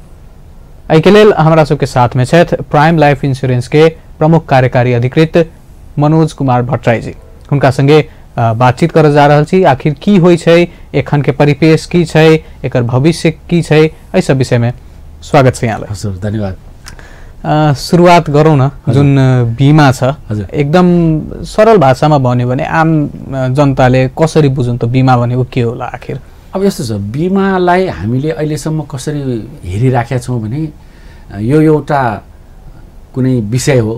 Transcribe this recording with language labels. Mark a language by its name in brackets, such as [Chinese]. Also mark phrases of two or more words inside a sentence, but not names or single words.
[Maithili] एहि के लेल हमरा सबके साथ में छथि प्राइम लाइफ इंश्योरेंस के प्रमुख कार्यकारी अधिकृत मनोज कुमार भट्टराई जी। हुनका संगे बातचीत कर जा रहल छी। आखिर की होय छै, एखन के परिपेश की छै, एकर भविष्य की छै, एहि सब विषय में स्वागत छै यहाँलाई। [Nepali] हजुर, धन्यवाद। शुरुआत गरौँ न, जुन बीमा छ एकदम सरल भाषा में भन्यो भने आम जनताले कसरी बुझुन् त बीमा भनेको के होला आखिर? अब यस्तो छ, बीमालाई हामीले अहिलेसम्म कसरी हेरिराखेका छौँ भने यो एउटा कुनै विषय हो।